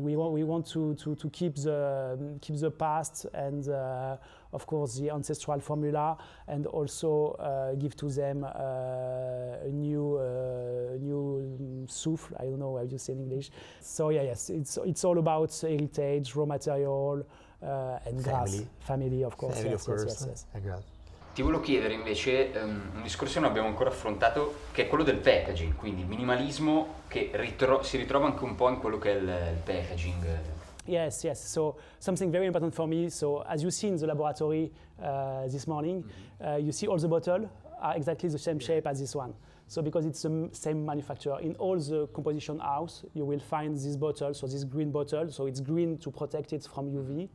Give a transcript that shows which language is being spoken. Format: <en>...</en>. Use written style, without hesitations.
<en>We want to keep the past and of course the ancestral formula, and also give to them a new souffle. I don't know how you say in English. So yes, it's all about heritage, raw material, and family, of course. Family, yes, of course. Yes.</en> <it>Ti volevo chiedere invece un discorso che non abbiamo ancora affrontato, che è quello del packaging, quindi minimalismo che si ritrova anche un po' in quello che è il packaging.</it> <en>Yes. So something very important for me. So as you see in the laboratory this morning, you see all the bottles are exactly the same shape as this one. So because it's the same manufacturer, in all the composition house, you will find this bottle, so this green bottle, so it's green to protect it from UV.</en>